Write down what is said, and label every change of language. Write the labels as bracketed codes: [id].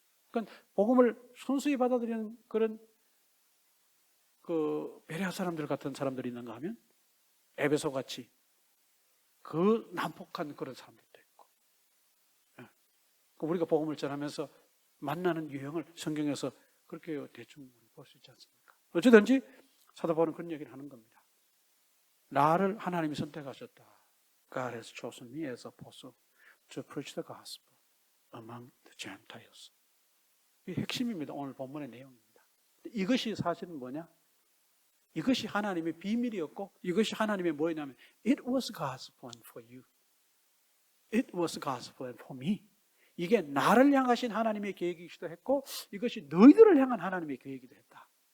[ko] 그러니까 복음을 순수히 받아들이는 그런 그 베레아 사람들 같은 사람들이 있는가 하면 에베소 같이 그 난폭한 그런 사람들도 있고, 우리가 복음을 전하면서 만나는 유형을 성경에서 그렇게 대충 볼 수 있지 않습니까? 어찌든지 사도 바울은 그런 얘기를 하는 겁니다. 나를 하나님이 선택하셨다. [en] God has chosen me as apostle to preach the gospel among the Gentiles. [ko] 이 핵심입니다. 오늘 본문의 내용입니다. 이것이 사실은 뭐냐? 이것이 하나님의 비밀이었고, 이것이 하나님의 뭐였냐면 [en] It was God's plan for you. It was God's plan for me. [ko] 이게 나를 향하신 하나님의 계획이기도 했고, 이것이 너희들을 향한 하나님의 계획이기도 했다.